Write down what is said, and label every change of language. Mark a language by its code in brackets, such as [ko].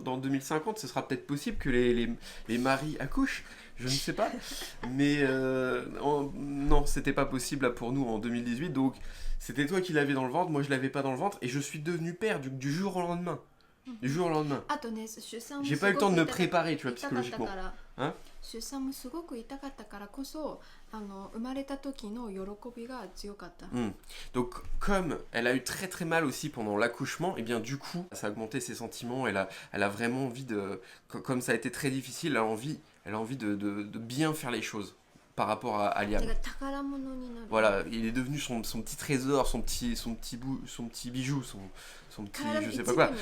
[fr] Dans 2050, ce sera peut-être possible que les maris accouchent. Je ne sais pas. Mais non, c'était pas possible là, pour nous en 2018. Donc, c'était toi qui l'avais dans le ventre, moi, je l'avais pas dans le ventre. Et je suis devenu père du jour au lendemain. Du jour au lendemain. J'ai pas eu le temps de me préparer, tu vois, psychologiquement. Hein? [ja] 出産もすごく痛かったからこそ生まれた時の喜びが強かった。 [fr] Donc comme elle a eu très très mal aussi pendant l'accouchement, et bien du coup ça a augmenté ses sentiments, elle a vraiment envie de, comme ça a été très difficile, elle a envie de bien faire les choses par rapport à Liam. Voilà, il est devenu son petit trésor, son petit bijou, son petit je sais pas quoi.